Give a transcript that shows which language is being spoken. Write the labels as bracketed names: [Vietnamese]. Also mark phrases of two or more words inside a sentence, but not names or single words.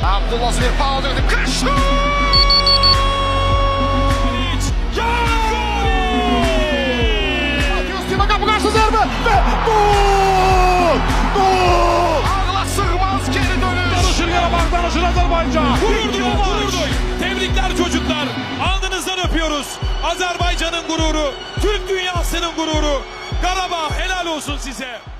[Turkish] Abdullah Zmirpal döndü, kaçtı! [Azerbaijani] Qapı qarşı zərbə və gol! Gol! [Turkish] Ağla sığmaz geri dönüş! [Azerbaijani] Danışır Qarabağ, danışır Azərbaycan! [Turkish] Gurur duy. Tebrikler çocuklar. Alnınızdan öpüyoruz. Azerbaycan'ın gururu, Türk dünyasının gururu. Qarabağ helal olsun size.